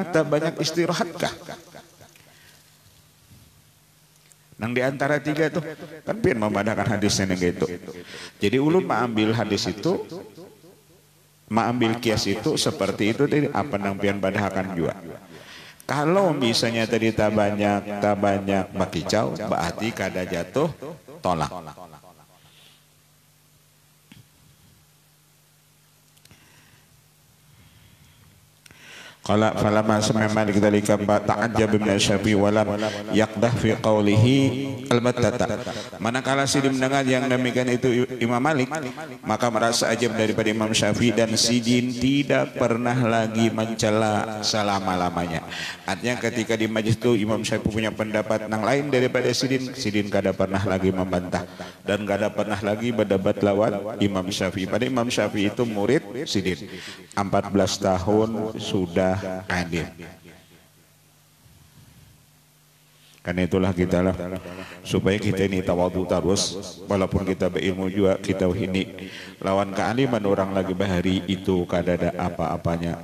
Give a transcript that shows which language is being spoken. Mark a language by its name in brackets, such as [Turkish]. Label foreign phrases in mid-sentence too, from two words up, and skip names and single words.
[Banjar] Tak banyak istirahat kah? Nang di antara tiga itu kan pian memandangkan hadisnya gitu. Jadi ulun mengambil hadis itu, mengambil kias itu seperti itu tadi apa nang pian padahkan juga. Kalau misalnya tadi tak banyak bakicau, berarti kada jatuh tolak. [Arabic] قال فلما سمع مالك ذلك تعجب من الشافعي ولم يقدح في قوله البتة. [Indonesian] Manakala Sidin mendengar yang demikian itu Imam Malik, maka merasa ajab daripada Imam Syafi'i, dan Sidin tidak pernah lagi mencela selama-lamanya. [Banjar] Artinya ketika di majlis itu Imam Syafi'i punya pendapat yang lain daripada Sidin, Sidin kada pernah lagi membantah dan kada pernah lagi berdebat lawan Imam Syafi'i. [Indonesian] Pada Imam Syafi'i itu murid Sidin 14 tahun sudah alim. [Banjar] Karena itulah kita lah, supaya kita ini tawadhu terus, walaupun kita berilmu juga, kita ini lawan kealiman orang lagi bahari itu kada ada apa-apanya.